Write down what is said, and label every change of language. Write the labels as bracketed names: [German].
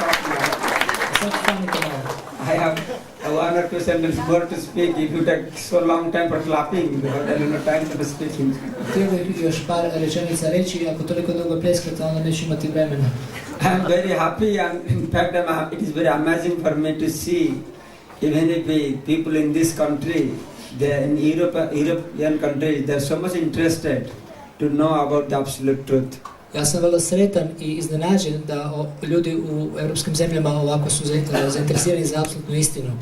[English] I have one or two sentences more to speak. If you take so long time for clapping, because I have no time for speaking. [Croatian] Htio bih još par rečenica reći, ako toliko dugo preskrata, onda neću imati vremena. [English] I am very happy, and in fact it is very amazing for me to see, even if people in this country, they in European countries, they are so much interested to know about the absolute truth. [Croatian] Ja sam vrlo sretan i iznenađen da ljudi u europskim zemljama ovako su zainteresirani za apsolutnu istinu.